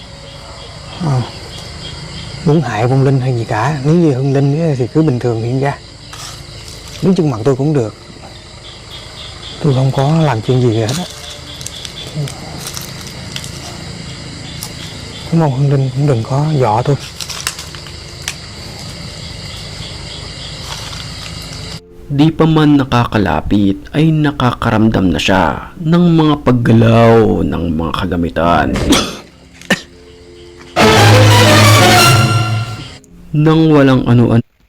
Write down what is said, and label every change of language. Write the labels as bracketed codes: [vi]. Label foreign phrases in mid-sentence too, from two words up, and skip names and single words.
[vi] muốn hại vong linh hay gì cả. Nếu như hung linh thì cứ bình thường hiện ra, đứng trước mặt tôi cũng được. Tôi không có làm chuyện gì hết á. Cảm ơn hung linh cũng đừng có dọa tôi. [tl] Di pa man nakakalapit ay nakakaramdam na siya ng mga paggalaw ng mga kagamitan. Nang walang ano-ano